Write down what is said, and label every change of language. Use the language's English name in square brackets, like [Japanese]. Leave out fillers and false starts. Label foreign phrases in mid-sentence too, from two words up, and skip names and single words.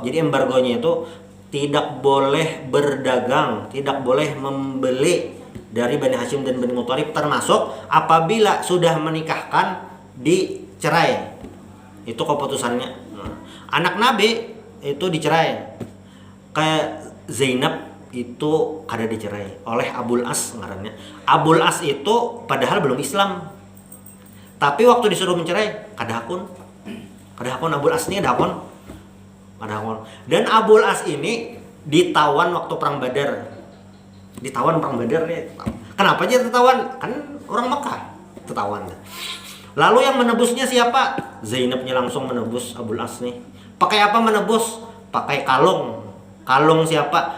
[Indonesian] Jadi embargonya itu tidak boleh berdagang, tidak boleh membeli dari Bani Hashim dan Bani Muthalib, termasuk apabila sudah menikahkan dicerai. Itu keputusannya. Anak Nabi itu dicerai. [Banjar] Kayak Zainab itu kada dicerai oleh Abul As ngarannya. Abul As itu padahal belum Islam, tapi waktu disuruh mencerai kada hakun Abul As ini kada hakun. [Indonesian] Dan Abul As ini ditawan waktu perang Badar. Kenapa aja tertawan? Kan orang Mekah tertawan. Lalu yang menebusnya siapa? Zainabnya langsung menebus Abul As nih. Pakai apa menebus? Pakai kalung. Kalung siapa?